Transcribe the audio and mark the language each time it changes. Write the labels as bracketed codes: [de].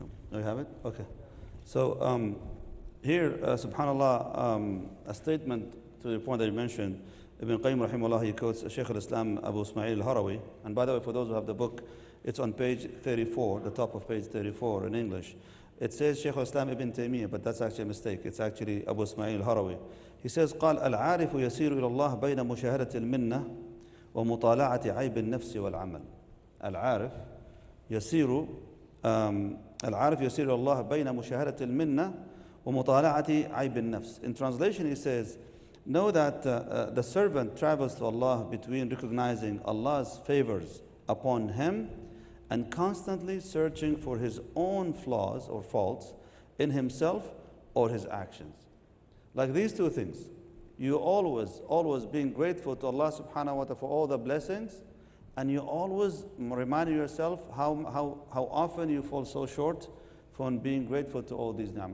[en] No, you have it? Okay. So here, subhanAllah, a statement to the point that you mentioned, Ibn Qayyim rahimahullah, he quotes Shaykh al-Islam Abu Ismail al-Harawi. And by the way, for those who have the book, it's on page 34, the top of page 34 in English. It says Shaykh al-Islam Ibn Taymiyyah, but that's actually a mistake. It's actually Abu Ismail al-Harawi. He says, [ar] قال العارف يسير إلى الله بين مشاهدة المنة ومطالعة عيب النفس والعمل. العارف يسير إلى الله بين مشاهدة المنة ومطالعة عيب النفس. [en] In translation, he says, know that the servant travels to Allah between recognizing Allah's favors upon him and constantly searching for his own flaws or faults in himself or his actions. Like these 2 things, you always being grateful to Allah subhanahu wa ta'ala for all the blessings, and you always reminding yourself how often you fall so short from being grateful to all these ni'am.